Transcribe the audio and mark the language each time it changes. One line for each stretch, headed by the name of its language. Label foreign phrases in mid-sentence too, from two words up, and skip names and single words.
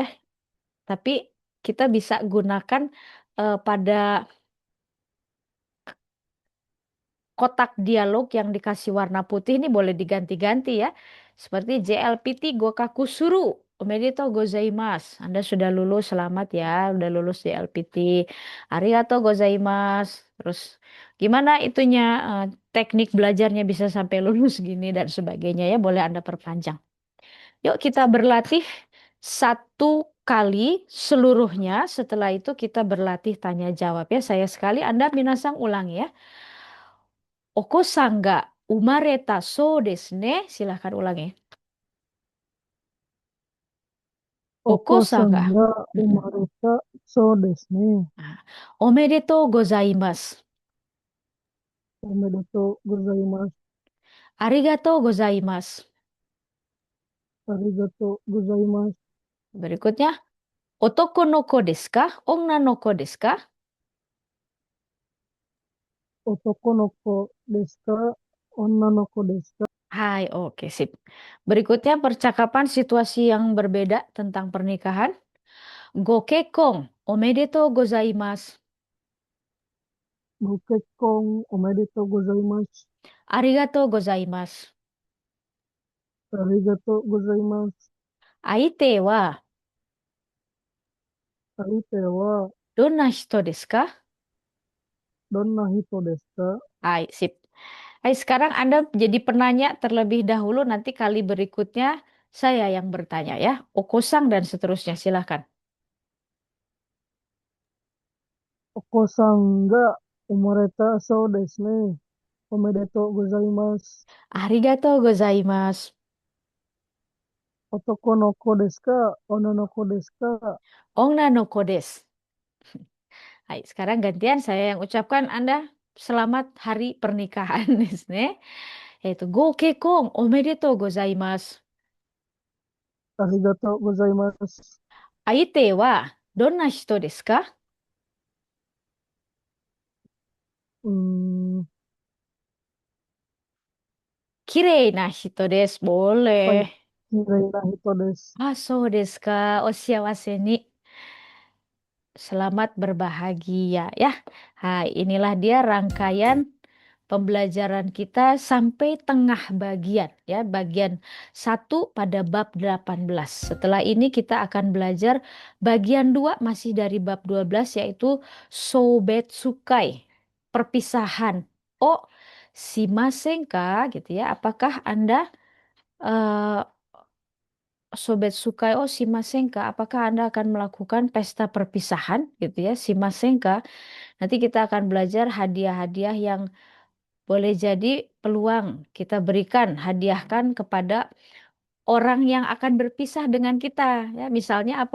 Indonesian: Tapi kita bisa gunakan pada kotak dialog yang dikasih warna putih ini boleh diganti-ganti ya. Seperti JLPT
Japanese: 合格する. おめでとうございます.
Indonesian: Anda sudah lulus, selamat ya. Udah lulus JLPT.
Japanese: ありがとうございます.
Indonesian: Terus gimana itunya teknik belajarnya bisa sampai lulus gini dan sebagainya ya. Boleh Anda perpanjang. Yuk kita berlatih 1 kali seluruhnya. Setelah itu kita berlatih tanya jawab ya. Saya sekali Anda minasang ulangi ya.
Japanese: お子さんが生まれたそうですね.
Indonesian: Silahkan ulangi.
Japanese: Oko-san Oko-san ga. が生まれたそうですね. おめでとうございます. おめでとうございます. ありがとうございます. ありがとうございます.
Indonesian: Berikutnya.
Japanese: 男の子ですか？女の子ですか? 男の子ですか? 女の子ですか?
Indonesian: Hai, oke sip. Berikutnya percakapan situasi yang berbeda tentang pernikahan.
Japanese: ご結婚おめでとうございます. ご結婚おめでとうございます。ありがとうございます. ありがとうございます。相手は相手はどんな人ですか? どんな人ですか?
Indonesian: Hai, sip. Hai, sekarang Anda jadi penanya terlebih dahulu, nanti kali berikutnya saya yang bertanya ya. Okosang dan seterusnya, silahkan.
Japanese: お子さんが生まれたそうですね。おめでとうございます。ありがとうございます. 男の子ですか？女の子ですか? 女の子です.
Indonesian: Hai, sekarang gantian saya yang ucapkan Anda selamat hari pernikahan
Japanese: ですね. Yaitu ご結婚おめでとうございます. ありがとうございます. 相手はどんな人ですか? Hmm, 綺麗な人です. はい。
Indonesian: Boleh.
Japanese: 綺麗な人です。ああ、そうですか。お幸せに.
Indonesian: Selamat berbahagia ya. Hai, inilah dia rangkaian pembelajaran kita sampai tengah bagian ya, bagian 1 pada bab 18. Setelah ini kita akan belajar bagian 2 masih dari bab 12 yaitu Sobetsukai, perpisahan. Oh,
Japanese: しませんか
Indonesian: gitu ya. Apakah Anda eh, Sobetsukai, oh
Japanese: しませんか,
Indonesian: apakah Anda akan melakukan pesta perpisahan gitu ya,
Japanese: しませんか.
Indonesian: Nanti kita akan belajar hadiah-hadiah yang boleh jadi peluang kita berikan, hadiahkan kepada orang yang akan berpisah dengan kita. Ya, misalnya apa?